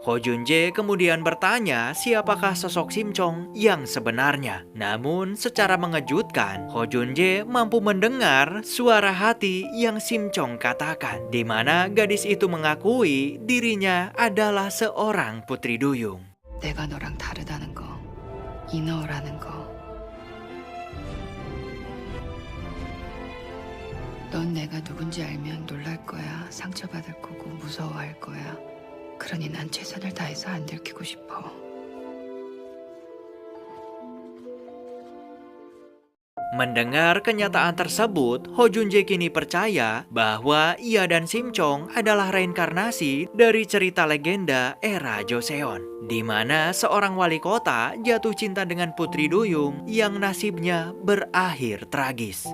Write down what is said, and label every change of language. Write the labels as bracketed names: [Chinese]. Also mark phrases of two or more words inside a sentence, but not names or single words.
[Indonesian] Ho Junjae kemudian bertanya siapakah sosok Sim Chong yang sebenarnya. Namun secara mengejutkan, Ho Junjae mampu mendengar suara hati yang Sim Chong katakan, di mana gadis itu mengakui dirinya adalah seorang putri duyung. [Korean] 내가 너랑 다르다는 거, 인어라는 거. 넌 내가 누군지 알면 놀랄 거야. 상처받을 거고 무서워할 거야. 그러니 난 최선을 다해서 안 들키고 싶어. [Indonesian] Mendengar kenyataan tersebut, Ho Junjae kini percaya bahwa ia dan Sim Chong adalah reinkarnasi dari cerita legenda era Joseon, di mana seorang wali kota jatuh cinta dengan putri duyung yang nasibnya berakhir tragis.